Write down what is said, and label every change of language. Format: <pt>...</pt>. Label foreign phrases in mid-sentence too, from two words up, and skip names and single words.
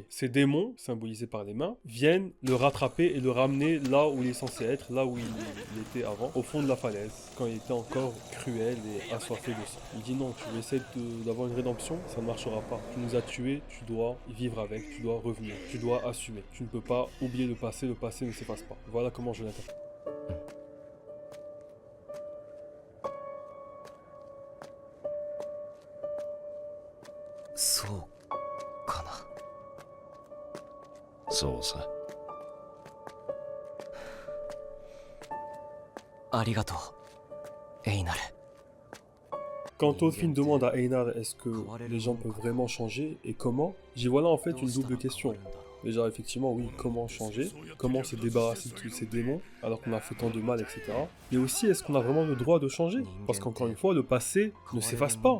<fr>Ces démons, symbolisés par les mains, viennent le rattraper et le ramener là où il est censé être, là où il était avant, au fond de la falaise, quand il était encore cruel et assoiffé de sang. Il dit non, tu veux essayer d'avoir une rédemption, ça ne marchera pas. Tu nous as tués, tu dois vivre avec, tu dois revenir, tu dois assumer. Tu ne peux pas oublier le passé ne s'efface pas. Voilà comment je l'interprète.</fr> <ja>そうかな。そうさ。ありがとう、エイナル。</ja> <fr>Quand Thorfinn demande à Einar est-ce que les gens peuvent vraiment changer et comment, j'y vois là en fait une double question. Déjà effectivement oui, comment changer, comment se débarrasser de tous ces démons alors qu'on a fait tant de mal, etc. Mais aussi est-ce qu'on a vraiment le droit de changer? Parce qu'encore une fois, le passé ne s'efface pas.</fr>